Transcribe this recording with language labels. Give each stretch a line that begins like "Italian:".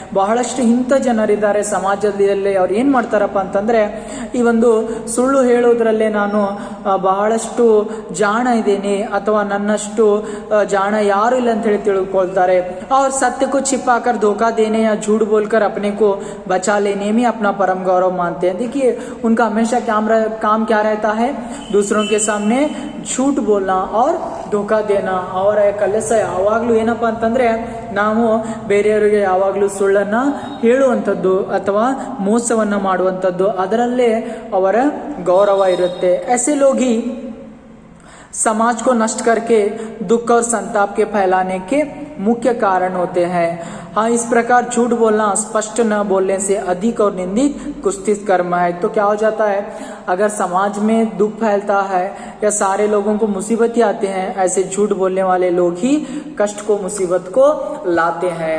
Kannada: ಬಹಳಷ್ಟು ಇಂಥ ಜನರಿದ್ದಾರೆ ಸಮಾಜದಲ್ಲಿ. ಅವ್ರು ಏನ್ ಮಾಡ್ತಾರಪ್ಪ ಅಂತಂದ್ರೆ, ಈ ಒಂದು ಸುಳ್ಳು ಹೇಳೋದ್ರಲ್ಲೇ ನಾನು ಬಹಳಷ್ಟು ಜಾಣ ಇದ್ದೇನೆ ಅಥವಾ ನನ್ನಷ್ಟು ಜಾಣ ಯಾರು ಇಲ್ಲ ಅಂತ ಹೇಳಿ ತಿಳ್ಕೊಳ್ತಾರೆ.
Hindi: और सत्य को छिपाकर धोखा देने या झूठ बोलकर अपने को बचा लेने में अपना परम गौरव मानते हैं. देखिए उनका हमेशा काम क्या रहता है, दूसरों के सामने झूठ बोलना और धोखा देना.
Kannada: ಅವರ ಕೆಲಸ ಯಾವಾಗ್ಲೂ ಏನಪ್ಪ ಅಂತಂದ್ರೆ, ನಾವು ಬೇರೆಯವರಿಗೆ ಯಾವಾಗಲೂ ಸುಳ್ಳನ್ನ ಹೇಳುವಂಥದ್ದು ಅಥವಾ ಮೋಸವನ್ನ ಮಾಡುವಂಥದ್ದು, ಅದರಲ್ಲೇ ಅವರ ಗೌರವ ಇರುತ್ತೆ.
Hindi: ऐसे लोग ही समाज को नष्ट करके दुख और संताप के फैलाने के मुख्य कारण होते हैं. हाँ, इस प्रकार झूठ बोलना स्पष्ट न बोलने से अधिक और निंदित कुत्सित कर्म है. तो क्या हो जाता है, अगर समाज में दुख फैलता है या सारे लोगों को मुसीबतें आते हैं, ऐसे झूठ बोलने वाले लोग ही कष्ट को, मुसीबत को लाते हैं.